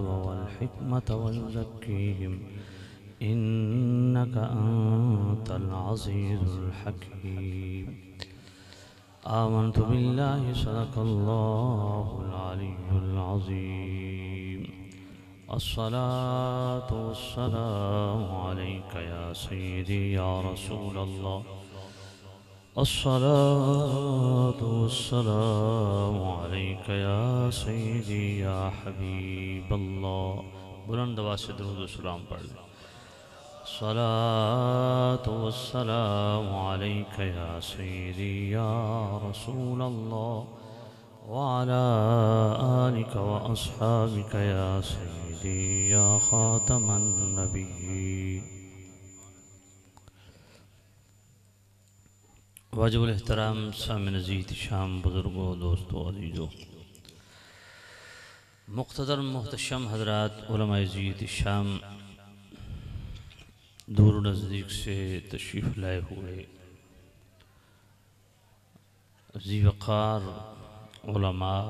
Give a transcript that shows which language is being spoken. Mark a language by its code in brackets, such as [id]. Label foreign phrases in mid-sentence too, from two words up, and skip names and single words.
[ar] والحكمة ويزكيهم إنك أنت العزيز الحكيم آمنت بالله صدق الله العلي العظيم الصلاة والسلام عليك يا سيدي يا رسول الله الصلاة والسلام عليك يا سيدي يا حبيب الله. [ur] بلند آواز سے درود و سلام پڑھ لیں. [ar] الصلاة والسلام عليك يا سيدي يا رسول الله وعلى آلك وأصحابك يا سيدي يا خاتم النبيين. [ur] واجب الاحترام سامعین عزیز شام بزرگو دوستو عزیزو مقتدر محتشم حضرات علمائے عزیز شام دور نزدیک سے تشریف لائے ہوئے ذی وقار علما